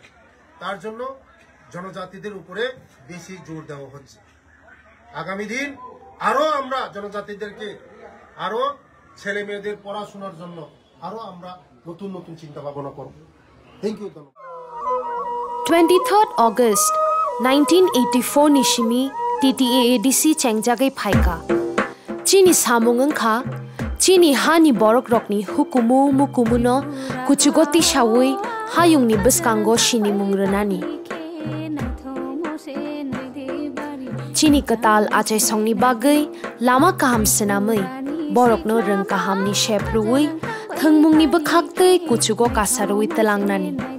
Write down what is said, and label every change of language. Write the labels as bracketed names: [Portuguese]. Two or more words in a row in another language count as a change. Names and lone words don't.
[Bangla] তার জন্য জনজাতিদের উপরে বেশি জোর দেওয়া হচ্ছে। আগামী দিন আরো আমরা জনজাতিদেরকে আরো ছেলে মেয়েদের পড়াশোনার জন্য আরো আমরা নতুন নতুন চিন্তা ভাবনা করব। [English] Thank you. [Kok Borok] 23rd August 1984 Nishimi TTAADC Chengjagai Phaika Chini samung angkha chini hani borok rokni hukumu mukumuno kuchugoti shawi hayungni beskango shini mungrenani. Chini katal achai songni bagai lama kaham senamai borokno reng kahamni shep ruwi thangmungni bakhaktei kuchugo kasarui telangnani.